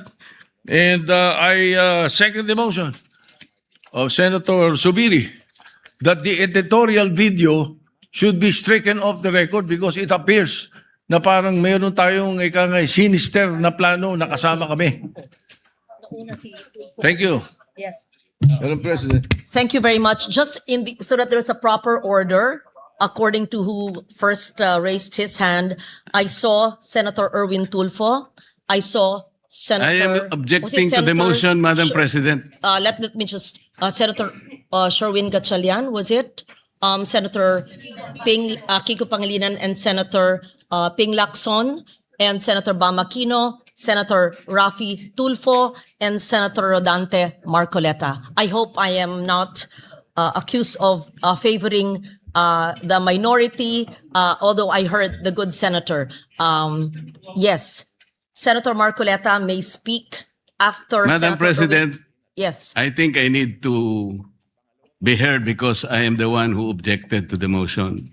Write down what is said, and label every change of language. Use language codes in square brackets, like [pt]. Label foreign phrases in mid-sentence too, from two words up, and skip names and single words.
[en] And I second the motion of Senator Subiri that the editorial video should be stricken off the record because it appears [tl] na parang mayroon tayong sinister na plano na kasama kami. [en] Thank you. Yes. Madam President. Thank you very much. Just so that there's a proper order, according to who first raised his hand, I saw Senator Erwin Tulfo. I saw Senator... I am objecting to the motion, Madam President. Let me just... Senator Sherwin Gatchalian, was it? Senator Kiko Pangilinan and Senator Ping Lacson and Senator Bam Aquino, Senator Rafi Tulfo, and Senator Rodante Marcoleta. I hope I am not accused of favoring the minority, although I heard the good senator. Yes, Senator Marcoleta may speak after Madam Senator President, Erwin. Yes. I think I need to be heard because I am the one who objected to the motion.